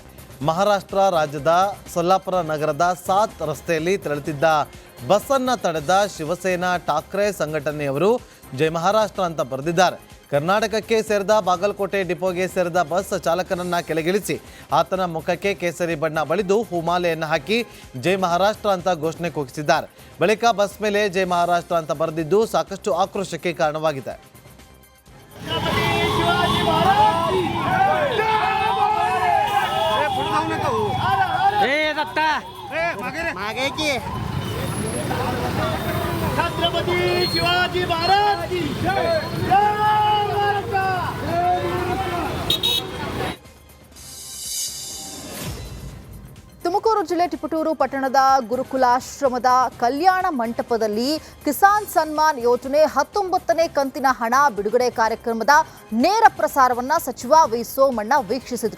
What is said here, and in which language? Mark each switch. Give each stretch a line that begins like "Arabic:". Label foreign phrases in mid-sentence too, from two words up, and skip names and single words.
Kannada: ಮಹಾರಾಷ್ಟ್ರ ರಾಜ್ಯದ ಸೊಲ್ಲಾಪುರ ನಗರದ ಸಾತ್ ರಸ್ತೆಯಲ್ಲಿ ತೆರಳುತ್ತಿದ್ದ ಬಸ್ಸನ್ನು ತಡೆದ ಶಿವಸೇನಾ ಠಾಕ್ರೆ ಸಂಘಟನೆಯವರು ಜೈ ಮಹಾರಾಷ್ಟ್ರ ಅಂತ ಬರೆದಿದ್ದಾರೆ. ಕರ್ನಾಟಕಕ್ಕೆ ಸೇರಿದ ಬಾಗಲಕೋಟೆ ಡಿಪೋಗೆ ಸೇರಿದ ಬಸ್ ಚಾಲಕನನ್ನ ಕೆಳಗಿಳಿಸಿ ಆತನ ಮುಖಕ್ಕೆ ಕೇಸರಿ ಬಣ್ಣ ಬಳಿದು ಹೂಮಾಲೆಯನ್ನು ಹಾಕಿ ಜೈ ಮಹಾರಾಷ್ಟ್ರ ಅಂತ ಘೋಷಣೆ ಕೂಗಿಸಿದ್ದಾರೆ. ಬಳಿಕ ಬಸ್ ಮೇಲೆ ಜೈ ಮಹಾರಾಷ್ಟ್ರ ಅಂತ ಬರೆದಿದ್ದು ಸಾಕಷ್ಟು ಆಕ್ರೋಶಕ್ಕೆ ಕಾರಣವಾಗಿದೆ.
Marathi: छत्रपती शिवाजी महाराज की जय जय महाराष्ट्र.
Kannada: ತುಮಕೂರು ಜಿಲ್ಲೆ ತಿಪಟೂರು ಪಟ್ಟಣದ ಗುರುಕುಲಾಶ್ರಮದ ಕಲ್ಯಾಣ ಮಂಟಪದಲ್ಲಿ ಕಿಸಾನ್ ಸನ್ಮಾನ್ ಯೋಜನೆ 19ನೇ ಕಂತಿನ ಹಣ ಬಿಡುಗಡೆ ಕಾರ್ಯಕ್ರಮದ ನೇರ ಪ್ರಸಾರವನ್ನ ಸಚಿವ ವಿ ಸೋಮಣ್ಣ ವೀಕ್ಷಿಸಿದರು.